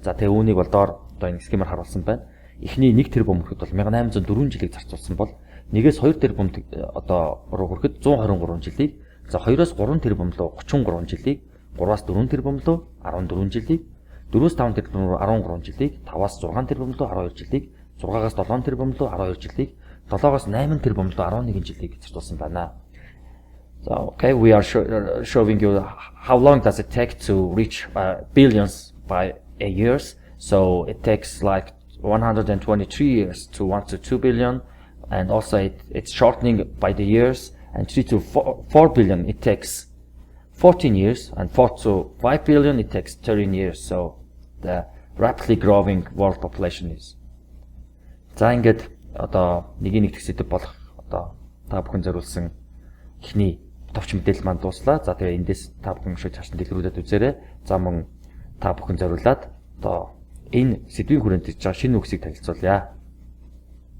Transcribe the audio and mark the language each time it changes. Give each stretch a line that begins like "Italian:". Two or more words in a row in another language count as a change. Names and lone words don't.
Mongolian: За тэгээ үүнийг бол доор одоо энэ схемээр харуулсан байна. Эхний 1 тэрбум хүрэхэд бол 1804 жилийг зарцуулсан бол нэгээс 2 тэрбум одоо руу хүрэхэд 123 жилийг, за 2-оос 3 тэрбум руу 33 жилийг, 3-аас 4 тэрбум руу 14 жилийг, 4-өөс 5 тэрбум руу 13 жилийг, 5-аас 6 тэрбум руу 12 жилийг, 6-аас 7 тэрбум руу 12 жилийг, 7-оос 8 тэрбум руу 11 жилийг зарцуулсан байна.
English: So, okay, we are showing you how long does it take to reach billions by a years. So it takes like 123 years to 1 to 2 billion, and also it's shortening by the years. And 3 to 4 billion it takes 14 years, and 4 to 5 billion it takes 13 years. So the rapidly growing world population is.
Mongolian: За ингээд одоо нэг тэгсэд болох одоо та бүхэн зориулсан эхний товч мэдээлэл маань дууслаа. За тэгээ эндээс та бүхэн шууд цааш нь дэлгэрүүлээд үзээрэй. За мөн та бүхэн зориулаад одоо энэ сэдвийн хүрээнд ирж байгаа шинэ үгсийг танилцуулъя.